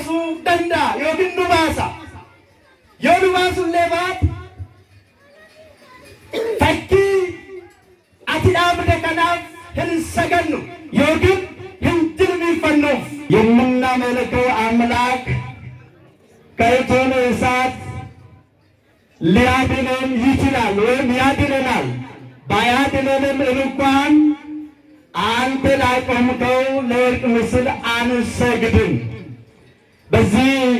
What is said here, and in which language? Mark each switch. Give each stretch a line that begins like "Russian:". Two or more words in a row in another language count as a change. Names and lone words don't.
Oromo: danda yookiin dhumaasa yoo dhumaasullee baate fakkii ati dhaabde kanaaf hin sagannu yookiin hin jilbiiffannuuf
Amharic: የምናመልከው አምላክ ከእቶነ እሳት ሊያድነን ይችላል ወይም ያድነናል። ባያድነንም እንኳን አንተ ላቆምከው ለወርቅ ምስል አንሰግድም። በዚህ